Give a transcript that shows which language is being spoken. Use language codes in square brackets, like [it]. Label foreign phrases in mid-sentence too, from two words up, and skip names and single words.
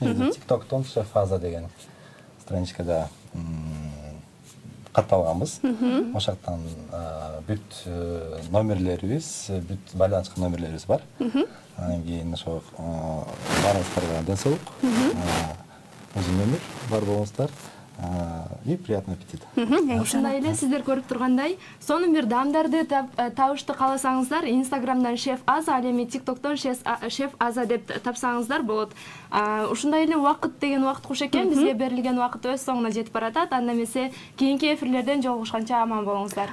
[ky] Негизи TikToктон Шеф Аза деген страничкада катталганбыз. Ошоктон бүт номерлерибиз, бүт байланышкан номерлерибиз бар. Анан кийин ошо барыңыздарга ден соолук. Өзү номер бар болуңуздар. [ru] И приятный аппетит. [ky] Ушундай эле сиздер көрүп тургандай, сонун бир даамдарды табышты кааласаңыздар, Instagramдан Шеф Аза, ал эми TikToктон Шеф Аза деп тапсаңыздар болот. Ушундай эле убакыт деген убакыт куш экен, бизге берилген убакыт өз соңуна жетип баратат. Анда эмесе кийинки эфирлерден жолугушканча аман болуңуздар.